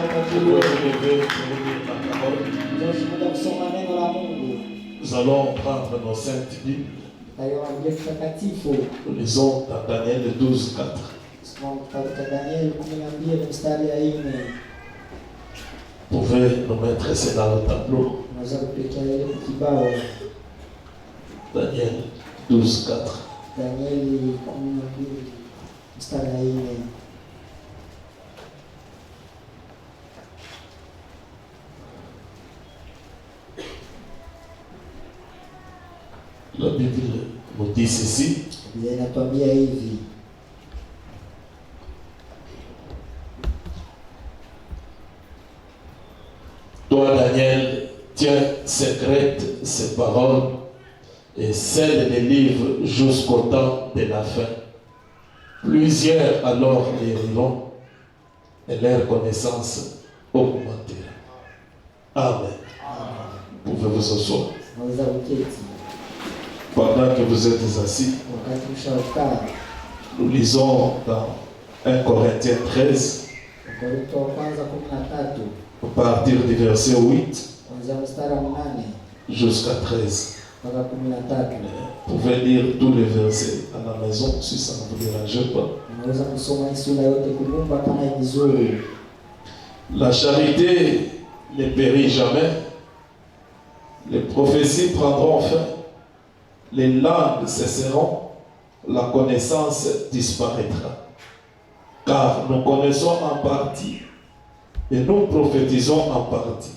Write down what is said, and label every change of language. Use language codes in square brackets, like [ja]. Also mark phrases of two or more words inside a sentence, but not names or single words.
[fr] Vous pouvez vous lever pour lire la parole. [sw] Tunashuhudia kusoma neno la Mungu. [fr] Nous allons prendre nos saintes Bibles. [sw] Tutaona Biblia takatifu. [fr] Nous lisons dans Daniel 12, 4. [sw] Tusoma kitabu cha Danieli 12 mstari ya 4. [fr] Vous pouvez nous mettre c'est dans le tableau. [sw] Unaweza kupitia ile kibao. [fr] Daniel 12, 4. [sw] Danieli 12 mstari ya 4. [fr] La Bible nous dit ceci. [sw] Biblia inatuambia hivi. [fr] Toi, Daniel, tiens secrètes ces paroles et scelle les livres jusqu'au temps de la fin. Plusieurs alors les liront et leur connaissance augmentera. Amen. Vous pouvez vous asseoir. [sw] Unaweza kuketi. [fr] Pendant que vous êtes assis, [sw] Wakati ushakaa. [fr] nous lisons dans 1 Corinthiens 13, [sw] Wakorintho wa kwanza 13. [fr] à partir du verset 8 [sw] Kuanzia mstari wa 8 [fr] jusqu'à 13. [sw] mpaka 13. [fr] Vous pouvez lire tous les versets à la maison si ça ne vous dérange pas. [sw] Unaweza kusoma hii sura yote kunyumba kama ni vizuri. [fr] La charité ne périt jamais. Les prophéties prendront fin. Les langues cesseront. La connaissance disparaîtra. Car nous connaissons en partie et nous prophétisons en partie.